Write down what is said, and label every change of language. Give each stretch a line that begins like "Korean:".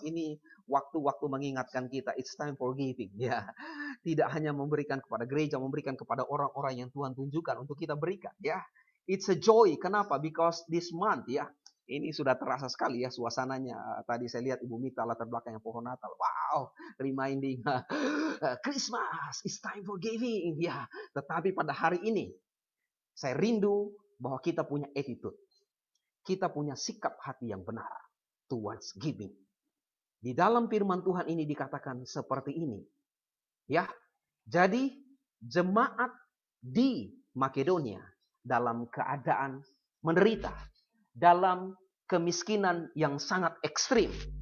Indonesian: Ini waktu-waktu mengingatkan kita,
English: it's time for giving.
Indonesian: Ya, tidak hanya memberikan kepada gereja, memberikan kepada orang-orang yang Tuhan tunjukkan untuk kita berikan.
English: Ya, it's a joy.
Indonesian: Kenapa?
English: Because this month,
Indonesian: ya, ini sudah terasa sekali ya suasananya. Tadi saya lihat Ibu Mita latar belakangnya pohon Natal.
English: Wow, reminding Christmas, it's time for giving.
Indonesian: Ya, tetapi pada hari ini saya rindu bahwa kita punya attitude. Kita punya sikap hati yang benar
English: towards giving.
Indonesian: Di dalam firman Tuhan ini dikatakan seperti ini. Ya, jadi jemaat di Makedonia dalam keadaan menderita, dalam kemiskinan yang sangat ekstrim.